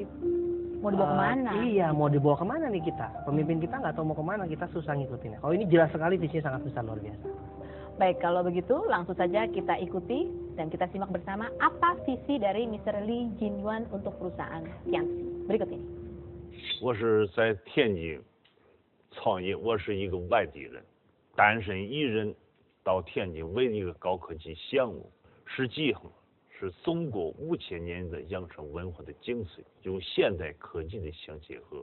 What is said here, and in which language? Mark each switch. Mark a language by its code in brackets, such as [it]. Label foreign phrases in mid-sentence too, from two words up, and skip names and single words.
[id] mau dibawa kemana? Iya, mau dibawa kemana nih kita? Pemimpin kita nggak tahu mau kemana, kita susah ngikutinnya. Kalau ini jelas sekali visinya sangat besar, luar biasa. Baik, kalau begitu langsung saja kita ikuti dan kita simak bersama apa visi dari Mr. Lee Jin Yuan untuk perusahaan Tianxi. Berikut ini. [zh] 我是在天津创业，我是一个外地人，单身一人到天津为一个高科技项目，实际上是中国5000年的养生文化的精髓，用现代科技的相结合。